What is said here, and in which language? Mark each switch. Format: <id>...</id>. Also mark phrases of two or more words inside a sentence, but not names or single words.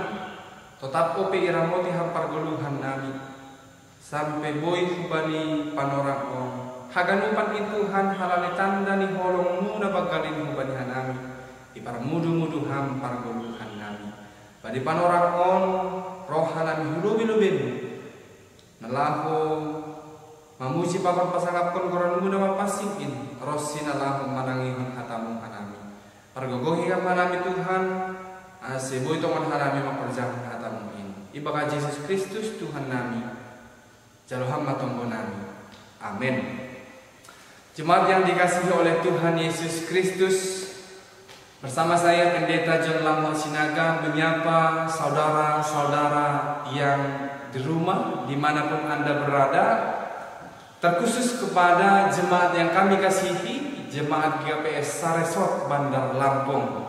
<bbc>Tetap ope iramoti hampar goluhan nami Sampai boy hubani panorang on Haganupan Tuhan halali tanda ni holong muna bagalin hubani hanami Ipar mudu-mudu hampar goluhan nami Pada panorang on rohanami hulubi-lubin Nalahu mamuji papan pasangapkon koran muda mapasikin Rosi nalahu manangihon hatamu hanami Pargogohi hanami Tuhan Asiboy tongan hanami maperjahon hatamu ini Ibaka Yesus Kristus Tuhan nami Jaloham matonggo nami Amin.</bbc> <id>Jemaat yang dikasihi oleh Tuhan Yesus Kristus Bersama saya Pendeta John Lamho Sinaga menyapa saudara-saudara yang di rumah dimanapun Anda berada. Terkhusus kepada jemaat yang kami kasihi, jemaat GPS Saresot Bandar Lampung.</id>